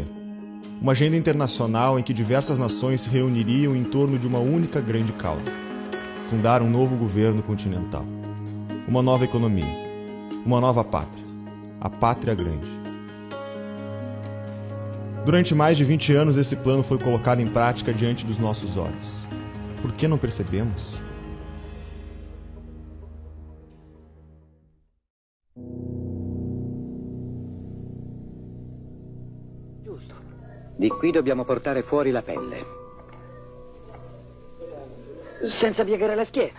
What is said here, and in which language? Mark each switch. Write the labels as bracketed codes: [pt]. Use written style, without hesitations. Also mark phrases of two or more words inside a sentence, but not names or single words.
[pt] Uma agenda internacional em que diversas nações se reuniriam em torno de uma única grande causa: fundar um novo governo continental. Uma nova economia. Uma nova pátria. A Pátria Grande. Durante mais de 20 anos, esse plano foi colocado em prática diante dos nossos olhos. Por que não percebemos? [it] Giusto. Di qui dobbiamo portare fuori la pelle. Senza piegare la schiena.